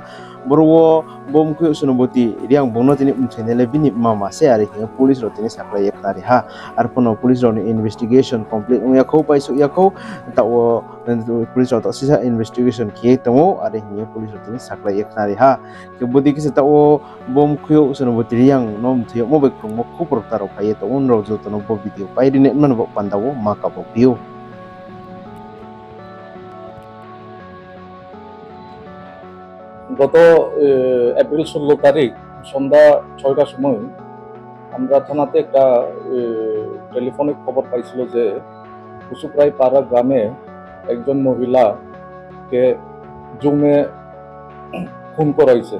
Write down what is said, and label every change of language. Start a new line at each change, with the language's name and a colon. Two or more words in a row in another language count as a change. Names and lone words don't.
Kok Borok: borwo bom khu usuno boti riang bongno tini umthenele bini mama se ari ke police ro tini saklai yaknare ha arpono police ro ni
English: investigation complete
Kok Borok: ongya kho paisu yakho tawo police ro sisa investigation kiye tongo are hiye police ro tini saklai yaknare ha ke bodi kise tawo bom khu usuno boti riang nom thiyo mobe krungmo khu portaro phaiye to unro jo tono bo video paidine man bo pandawo makabo view
Bangla: গত এপ্রিল 16 তারিখ সন্ধ্যা 6টার সময় আমরা থানাতে একটা টেলিফোনিক খবর পাইছিল যে কুসুপ্রাই পাড়া গ্রামে একজন মহিলাকে জুমে খুন করা হয়েছে।